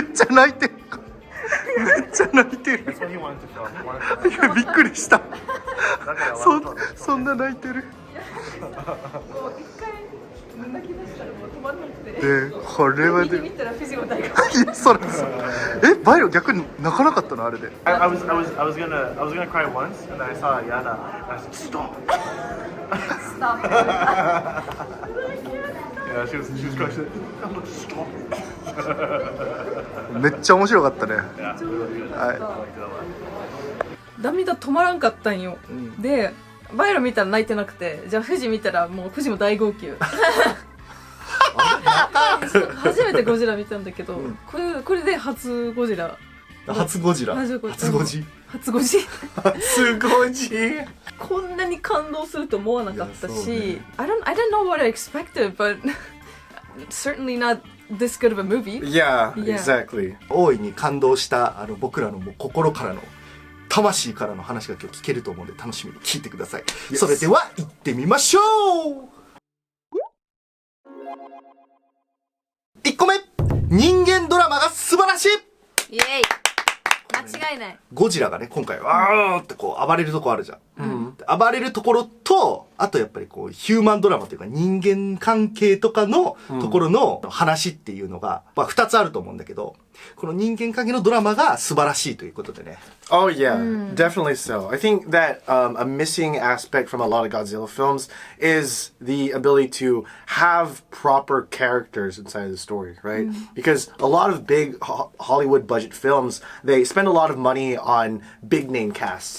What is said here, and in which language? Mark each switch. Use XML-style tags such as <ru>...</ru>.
<ja>めっちゃ泣いてる。めっちゃ泣いてる。いや、びっくりした。そんな泣いてる。もう一回泣き出したらもう止まんなくて。これは見てみたらフィジも大号泣。いや、それバイロ逆に泣かなかったのあれで。</ja> <en>I was gonna cry once, and then I saw Yana, and I was like, stop. Stop. Yeah, she was crying. She said, stop.</en> <ja>めっちゃ面白かったね。涙止まらんかったんよ。で、バイロ見たら泣いてなくて、じゃあフジ見たらもうフジも大号泣。初めてゴジラ見たんだけど、これで初ゴジラ。初ゴジラ。初ゴジ。初ゴジ。初ゴジ。こんなに感動すると思わなかったし、</ja> <en>I don't know what I expected, but certainly not this good of a movie. Yeah, exactly.</en> <ja>大いに感動した僕らのもう心からの魂からの話が今日聞けると思うんで楽しみに聞いてください。それでは行ってみましょう。 1個目、人間ドラマが素晴らしい。イエイ。間違いない。ゴジラがね、今回わーってこう暴れるとこあるじゃん。暴れるところと、あとやっぱりこうヒューマンドラマというか人間関係とかのところの話っていうのが、まあ2つあると思うんだけど、この人間関係のドラマが素晴らしいということでね。</ja> <en>Oh yeah, definitely so. I think that a missing aspect from a lot of Godzilla films is the ability to have proper characters inside of the story, right? Because a lot of big Hollywood budget films, they spend a lot of money on big name casts.</en>